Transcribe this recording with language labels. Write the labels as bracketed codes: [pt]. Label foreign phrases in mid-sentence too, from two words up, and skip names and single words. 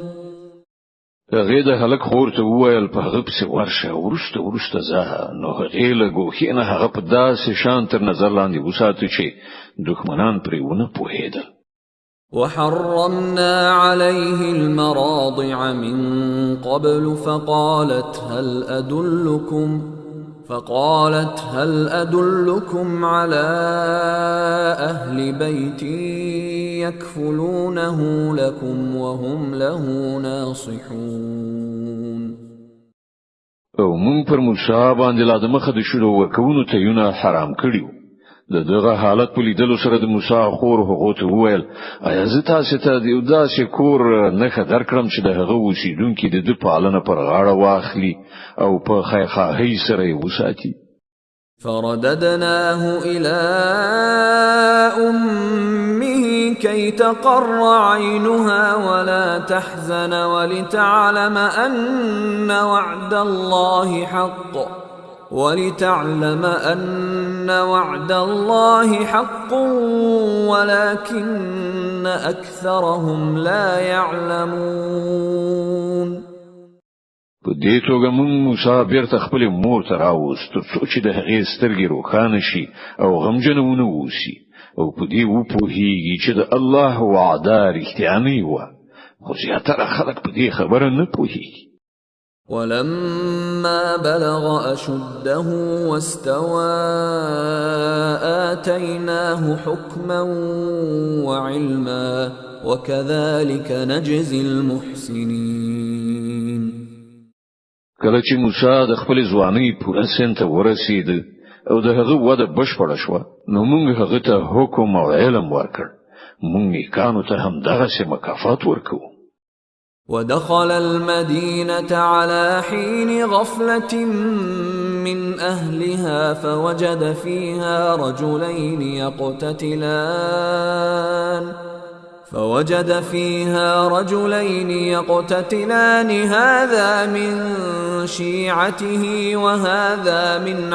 [ps] هغه د هلک خور ته وویل په هغه پسې ورشه ورسته زه نو هغه له ګوښې نه هغه په داسې شان تر نظر لاندې وساتو چې دښمنان پرې ونه پوهېدل. [ar] وحرمنا عليه المراضع من قبل فقالت هل أدلكم على أهل بيت يكفلونه لكم وهم له ناصحون. [ps] او مون پر موسی باندې لا د مخه د شلو ورکوونو ته یونه حرام کړیو. دغه حالت په لیدلو سره د موسی خور هغه ته وویل آیا زه تاسو ته د یو داسې کور نه خبر کړم چې د هغه اوسیدونکو د پالنه پر غاړه واخلي او په خیرخواهی سره یې وساتي. [ar] فرددناه إلى أمه كي تقر عينها ولا تحزن ولتعلم أن وعد الله حق ولكن أكثرهم لا يعلمون. [ps] په دې توګه موسی بیرته خپل مور ته راوست ترڅو چې د هغې سترګې روښانه شي او غمجن ونه اوسي او په دې وپوهیږي چې د الله وعده رښتیا نه وه خو زیاتره خلک په دې خبره نه پوهیږي. [ar] ولما بلغ أشده واستوى آتيناه حكما وعلما وكذلك نجزي المحسنين. [ps] کله چې موسی د خپل ځوانۍ پوره سن ته ورسید او د هغه وده بشپړه شوه نو موږ هغه ته حکم او علم ورکړ. موږ نیکانو ته هم دغسې مکافات ورکوو. [ar] ودخل المدينة على حين غفلة من أهلها فوجد فيها رجلين يقتتلان هذا من شيعته وهذا من